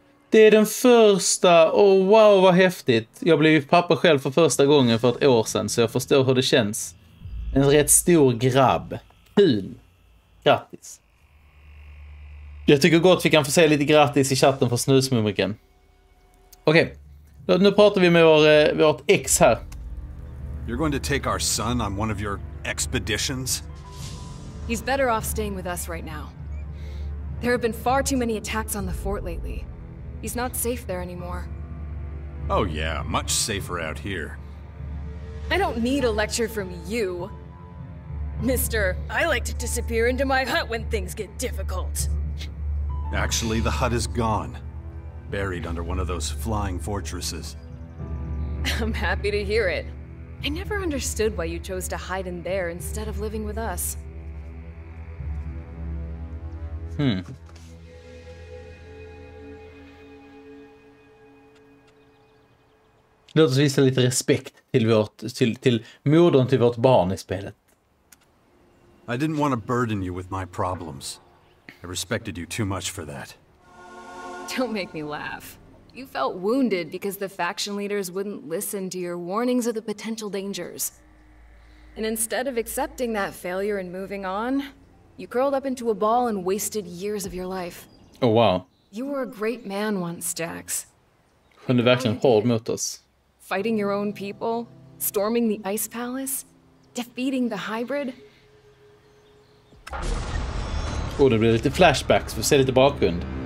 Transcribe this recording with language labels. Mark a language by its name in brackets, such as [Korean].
[Swedish] Det är den första. Oh, wow, vad häftigt. Jag blev ju pappa själv för första gången för ett år sedan, så jag förstår hur det känns. En rätt stor grabb. Kul. Grattis. Jag tycker gott vi kan få säga lite grattis i chatten för snusmumriken. Okej. Nu pratar vi med vårt ex här. [English] You're going to take our son on one of your expeditions? He's better off staying with us right now. There have been far too many attacks on the fort lately. He's not safe there anymore. Oh yeah, much safer out here. I don't need a lecture from you. Mister, I like to disappear into my hut when things get difficult. Actually, the hut is gone. Buried under one of those flying fortresses. I'm happy to hear it. I never understood why you chose to hide in there instead of living with us. [Swedish] Låt oss visa lite respekt till modern till vårt barn i spelet. [English] I didn't want to burden you with my problems. I respected you too much for that. Don't make me laugh. You felt wounded because the faction leaders wouldn't listen to your warnings of the potential dangers. And instead of accepting that failure and moving on, you curled up into a ball and wasted years of your life. Oh wow. You were a great man once, Jax. [Swedish] Hon är verkligen hård mot oss. [English] Fighting your own people, storming the Ice Palace, defeating the hybrid. [Swedish] Och det blir lite flashbacks, för att se lite bakgrund.